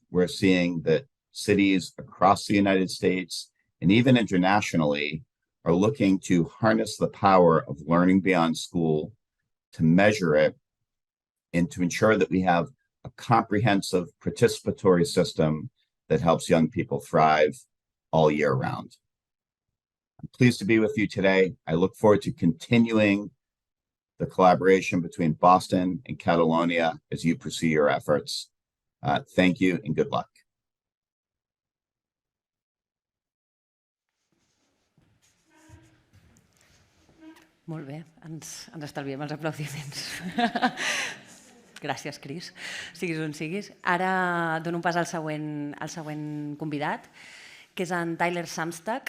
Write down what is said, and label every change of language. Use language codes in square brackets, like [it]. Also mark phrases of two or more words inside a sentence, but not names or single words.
[en] We're seeing that cities across the United States and even internationally are looking to harness the power of learning beyond school, to measure it, and to ensure that we have a comprehensive participatory system that helps young people thrive all year round. I'm pleased to be with you today. I look forward to continuing the collaboration between Boston and Catalonia as you pursue your efforts. Thank you and good luck. [ca] Molt bé, ens estalviem els aplaudiments. Gràcies, Cris. Siguis on siguis. Ara dono un pas al següent convidat, que és en Tyler Samstag.